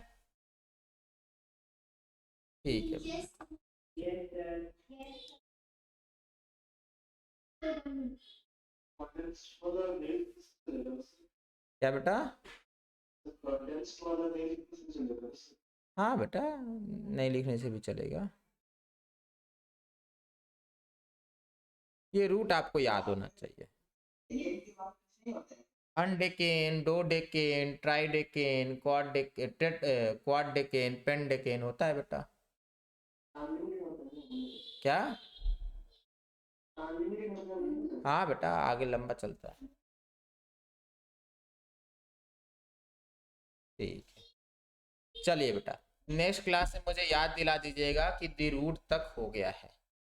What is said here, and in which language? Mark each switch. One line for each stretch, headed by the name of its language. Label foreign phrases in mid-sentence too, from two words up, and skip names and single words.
Hindi: ठीक है क्या बेटा? हाँ बेटा, नहीं लिखने से भी चलेगा। ये रूट आपको याद होना चाहिए।
English: undecane, dodecane, tridecane, quaddecane, pendecane
Hindi: होता है बेटा। क्या? हाँ बेटा, आगे लंबा चलता है। ठीक है चलिए बेटा,
English: next class
Hindi: में मुझे याद दिला दीजिएगा कि
English: the root
Hindi: तक हो गया है।